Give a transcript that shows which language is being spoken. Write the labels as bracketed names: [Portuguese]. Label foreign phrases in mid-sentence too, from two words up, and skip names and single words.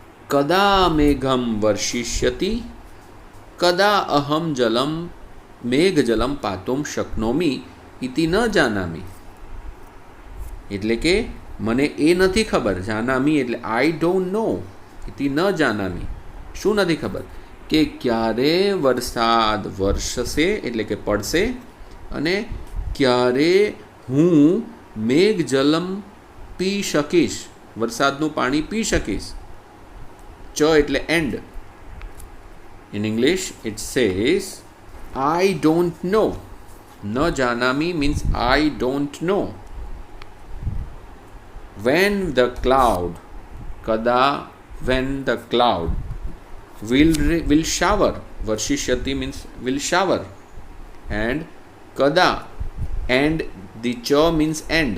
[Sanskrit] कदा मेघम वर्षिष्यति कदा अहम जलम मेघजलम पातुम शक्नोमी इति न जानामी. [Gujarati] એટલે કે મને એ નથી ખબર. જાનામી એટલે [English] I don't know. [Sanskrit] इति न जानामी [Gujarati] શું નથી ખબર કે ક્યારે વરસાદ વરસશે એટલે કે પડશે અને ક્યારે હું મેઘજલમ પી શકીશ, વરસાદનું પાણી પી શકીશ. ચ એટલે એન્ડ. [English] In English it says I don't know. [Sanskrit] न जानामी [English] means I don't know. When the cloud, kada, when the cloud will shower. Varshishyati means will shower. And kada, and the cha means end.